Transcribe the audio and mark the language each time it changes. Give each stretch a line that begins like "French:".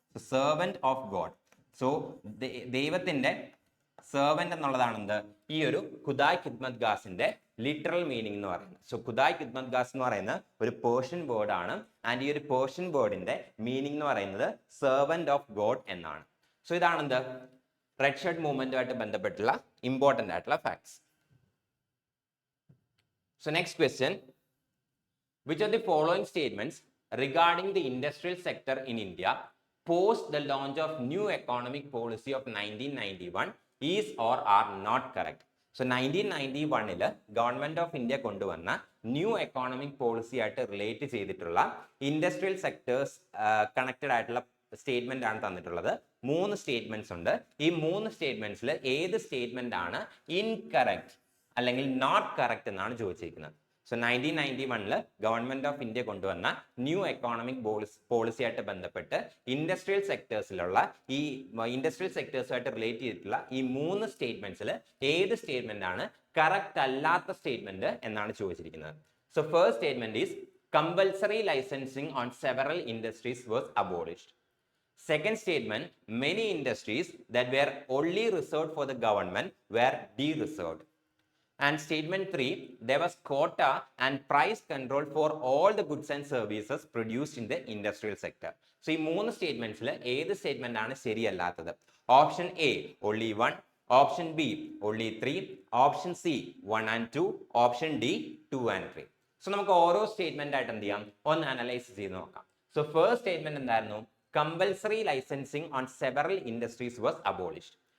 Malayalam: Servant of God. So ദൈവത്തിന്റെ servant എന്നുള്ളതാണ് എന്ത് ഈ ഒരു ഖുദായ് ഖിദ്മത് ഗാസിന്റെ ലിറ്ററൽ മീനിങ് എന്ന് പറയുന്നത്. സോ ഖുദായ് ഖിദ്മത് ഗാസ് എന്ന് പറയുന്നത് ഒരു പേർഷ്യൻ വേർഡ് ആണ്. ആൻഡ് ഈ ഒരു പേർഷ്യൻ വേർഡിന്റെ മീനിങ് എന്ന് പറയുന്നത് സെർവന്റ് ഓഫ് ഗോഡ് എന്നാണ്. സോ ഇതാണ് എന്ത് റെഡ് ഷർട്ട് മൂവ്മെന്റുമായിട്ട് ബന്ധപ്പെട്ടുള്ള ഇമ്പോർട്ടന്റ് ആയിട്ടുള്ള facts.
English: So next question, which of the following statements regarding the industrial sector in India post the launch of new economic policy of 1991 is or are not correct?
Malayalam: So 1991 government of India കൊണ്ടുവന്ന new economic policy ആയിട്ട് relate ചെയ്തിട്ടുള്ള industrial sectors connected ആയിട്ടുള്ള statement ആണ് തന്നിട്ടുള്ളത്. 3 statements ഉണ്ട്. ഈ 3 സ്റ്റേറ്റ്മെന്റ്സിൽ ഏത് statement ആണ് ഇൻകറക്റ്റ് അല്ലെങ്കിൽ നോട്ട് കറക്റ്റ് എന്നാണ് ചോദിച്ചിരിക്കുന്നത്. സോ 1991 ഗവൺമെന്റ് ഓഫ് ഇന്ത്യ കൊണ്ടുവന്ന ന്യൂ എക്കോണമിക് പോളിസി ആയിട്ട് ബന്ധപ്പെട്ട് ഇൻഡസ്ട്രിയൽ സെക്ടേഴ്സിലുള്ള ഈ ഇൻഡസ്ട്രിയൽ സെക്ടേഴ്സുമായിട്ട് റിലേറ്റ് ചെയ്തിട്ടുള്ള ഈ 3 സ്റ്റേറ്റ്മെന്റ്സിൽ ഏത് സ്റ്റേറ്റ്മെന്റ് ആണ് കറക്റ്റ് അല്ലാത്ത സ്റ്റേറ്റ്മെന്റ് എന്നാണ് ചോദിച്ചിരിക്കുന്നത്.
English: So first statement is compulsory licensing on several industries was abolished. Second statement, many industries that were only reserved for the government were de-reserved. And statement 3, there was quota and price control for all the goods and services produced in the industrial sector.
Malayalam: So ഈ 3 സ്റ്റേറ്റ്മെന്റ്സിൽ ഏത് statement ആണ് ശരിയല്ലാത്തത്? Option A only 1, option B only 3, option C 1 and 2, option D 2 and 3. So നമുക്ക് ഓരോ statement ആയിട്ട് എന്ത് ചെയ്യാം, ഒന്ന് analyse ചെയ്ത് നോക്കാം.
English: so first statement
Malayalam: എന്തായിരുന്നു?
English: Compulsory licensing on several industries was abolished.